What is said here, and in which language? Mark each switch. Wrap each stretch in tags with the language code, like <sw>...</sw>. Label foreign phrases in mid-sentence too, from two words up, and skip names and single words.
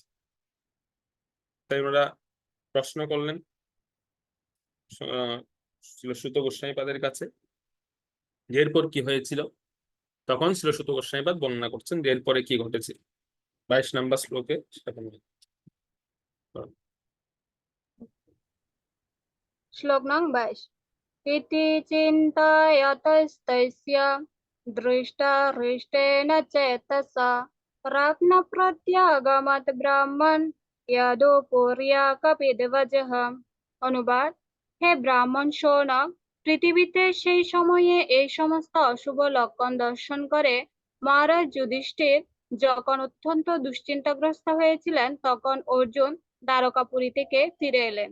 <bn>তাই ওনারা প্রশ্ন করলেন শ্রীল গোস্বামীপাদের কাছে যে এরপর কি হয়েছিল। তখন শ্রীল গোস্বামীপাদ বর্ণনা করছেন যে এরপরে কি ঘটেছিল 22 নম্বর শ্লোকে সেটা বর্ণনা করেন। শ্লোক নং</bn> <sa>22 इति चिन्तयतस्तस्य दृष्टारिष्टेन चेतसा प्राज्ञप्रत्यागमत् ब्राह्मण यदुपुर्या कपिध्वजः।</sa> <bn>অনুবাদ: হে ব্রাহ্মণ শৌনক, পৃথিবীতে সেই সময়ে এই সমস্ত অশুভ লক্ষণ দর্শন করে মহারাজ যুধিষ্ঠির যখন অত্যন্ত দুশ্চিন্তাগ্রস্ত হয়েছিলেন, তখন অর্জুন দ্বারকাপুরী থেকে ফিরে এলেন।</bn>